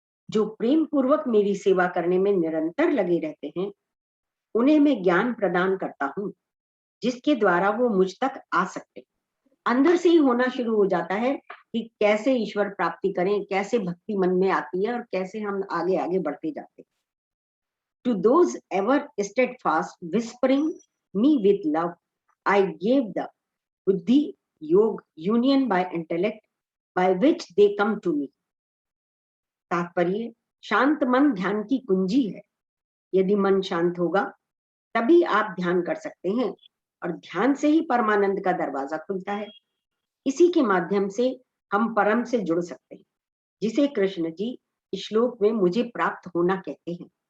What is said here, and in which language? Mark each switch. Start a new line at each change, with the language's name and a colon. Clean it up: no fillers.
Hindi: जो प्रेम पूर्वक मेरी सेवा करने में निरंतर लगे रहते हैं, उन्हें मैं ज्ञान प्रदान करता हूं जिसके द्वारा वो मुझ तक आ सकते। अंदर से ही होना शुरू हो जाता है कि कैसे ईश्वर प्राप्ति करें, कैसे भक्ति मन में आती है और कैसे हम आगे आगे बढ़ते जाते हैं।
English: To those ever steadfast, whispering me with love, I gave the buddhi yog union by intellect, by which they come to me.
Hindi: तात्पर्य, शांत मन ध्यान की कुंजी है। यदि मन शांत होगा तभी आप ध्यान कर सकते हैं और ध्यान से ही परमानंद का दरवाजा खुलता है। इसी के माध्यम से हम परम से जुड़ सकते हैं, जिसे कृष्ण जी इस श्लोक में मुझे प्राप्त होना कहते हैं।